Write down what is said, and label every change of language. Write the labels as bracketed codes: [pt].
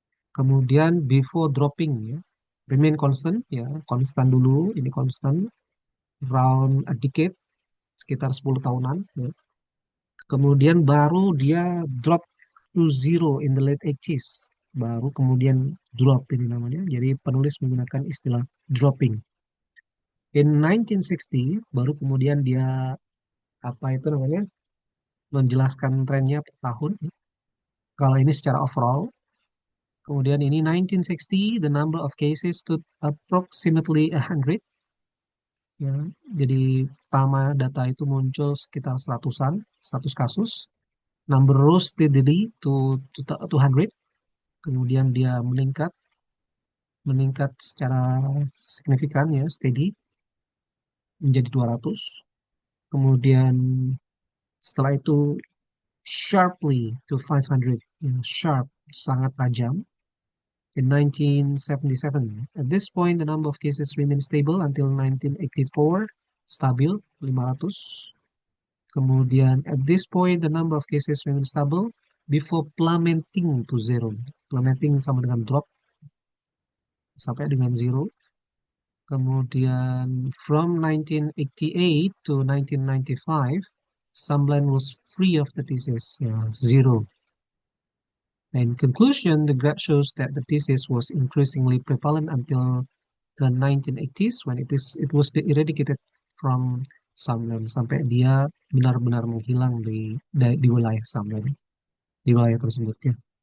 [id] Kemudian [en] before dropping [id] ya, [en] remain constant [id] ya, konstan dulu, ini konstan [en] round a decade, [id] sekitar 10 tahunan ya. Kemudian baru dia [en] drop to zero in the late 80s. [id] Baru kemudian drop ini namanya. Jadi penulis menggunakan istilah dropping. In 1960 baru kemudian dia apa itu namanya menjelaskan trennya per tahun. Kalau ini secara [en] overall. [id] Kemudian ini [en] 1960 the number of cases stood approximately 100. [id] Ya, jadi pertama data itu muncul sekitar seratusan, 100 kasus. [en] Number rose steadily to 200. [id] Kemudian dia meningkat secara signifikan ya, steady menjadi 200. Kemudian setelah itu [en] sharply to 500, [id] ya, sharp, sangat tajam in 1977. [en] At this point, the number of cases remained stable until 1984, [id] stabil 500. [en] Kemudian at this point, the number of cases remained stable before plummeting to zero. [id] Plummeting sama dengan drop sampai dengan zero. [en] Kemudian from 1988 to 1995, Sumland was free of the disease, ya, zero. In conclusion, the graph shows that the disease was increasingly prevalent until the 1980s when it was eradicated from Sumland [id] sampai dia benar-benar menghilang di wilayah Sumland, di wilayah tersebut ya.